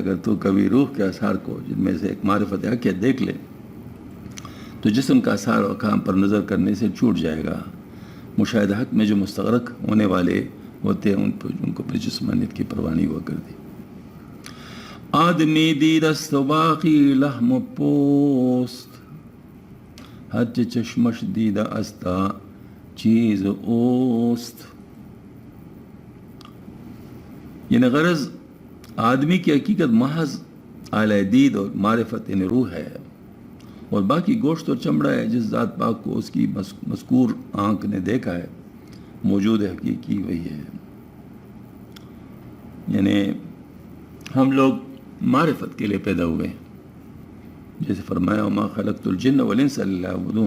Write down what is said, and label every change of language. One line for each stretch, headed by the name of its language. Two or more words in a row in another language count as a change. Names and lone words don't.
Urdu: اگر تو کبھی روح کے اثار کو جن میں سے ایک معرفت حقیقت دیکھ لے تو جسم کا اثار و احکام پر نظر کرنے سے چھوٹ جائے گا۔ مشاہدہ حق میں جو مستغرق ہونے والے ہوتے ہیں ان کو پر جسمانیت کی پرواہ نہیں ہوا کرتی۔
Persian: آدمی دید است و باقی لحم و پوست، ہرچه چشمش دیده است چیز اوست۔
Urdu: یعنی غرض آدمی کی حقیقت محض اعلی دید اور معرفت یعنی روح ہے، اور باقی گوشت اور چمڑا ہے جس ذات پاک کو اس کی مذکور آنکھ نے دیکھا ہے، موجود حقیقی وہی ہے۔ یعنی ہم لوگ معرفت کے لیے پیدا ہوئے ہیں، جیسے فرمایا
Arabic: وما خلقت الجن والانس الا ليعبدون۔